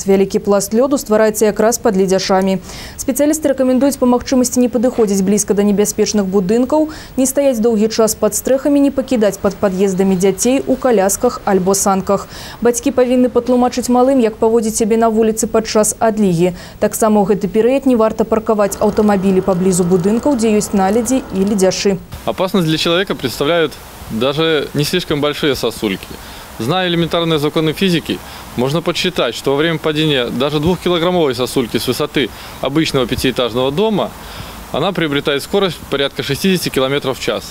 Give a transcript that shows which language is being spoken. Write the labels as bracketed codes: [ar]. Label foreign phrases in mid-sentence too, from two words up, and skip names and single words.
[be] Вялікі пласт лёду ствараецца якраз пад ледзяшамі. Спецыялісты рэкамендуюць па магчымасці не падыходзіць блізка да небяспечных будынкаў, не стаяць доўгі час пад стрэхамі, не пакідаць пад пад'ездамі дзяцей у калясках альбо санках. Бацькі павінны патлумачыць малым, як паводзіць сябе на вуліцы падчас адлігі. Таксама ў гэты перыяд не варта паркаваць аўтамабілі паблізу будынкаў, дзе ёсць наледзі і ледзяшы. [ru] Опасность для человека представляют даже не слишком большие сосульки. Зная элементарные законы физики, можно подсчитать, что во время падения даже 2-килограммовой сосульки с высоты обычного пятиэтажного дома она приобретает скорость порядка 60 км в час.